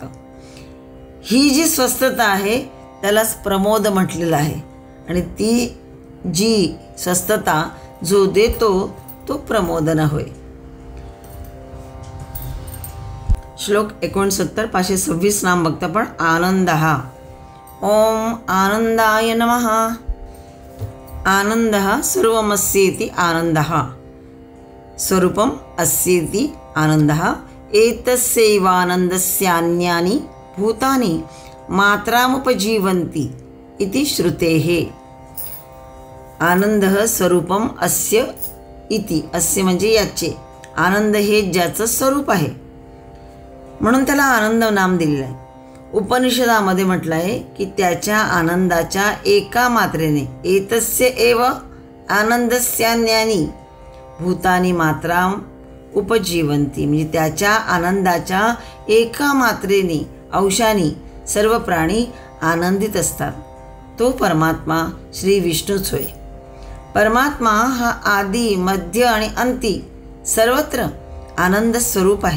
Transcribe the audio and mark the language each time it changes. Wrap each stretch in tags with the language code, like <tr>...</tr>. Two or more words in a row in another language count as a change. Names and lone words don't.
<mr>ही जी स्वस्थता आहे त्यालाच प्रमोद म्हटलेलं आहे, आणि ती जी स्वस्थता जो देतो तो प्रमोदन होय. श्लोक 69 526 नाम बघता पण.</mr> <sa>आनंदः. ओम आनंदाय नमः. आनंदः सर्वमस्येति आनंदः, स्वरूपम अस्येति आनंदः, एतस्यैवानन्दस्यान्यानि भूतानि मात्रामुपजीवन्ति इति श्रुतेः. आनंदः स्वरूपम अस्य इति,</sa> <mr>अस्य म्हणजे याचे, आनंद हे ज्याचं स्वरूप आहे, म्हणून त्याला आनंद नाम दिलेलं आहे. उपनिषदामध्ये म्हटलं आहे की त्याच्या आनंदाच्या एका मात्रेने</mr> <sa>एतस्य एव आनंदस्यान्यानी भूतानी मात्राम उपजीवंती,</sa> <mr>म्हणजे त्याच्या आनंदाच्या एका मात्रेने अंशाने सर्व प्राणी आनंदित असतात. तो परमात्मा श्री विष्णूच होय. परमात्मा हा आदी मध्य आणि अंती सर्वत्र आनंद स्वरूप आहे.</mr>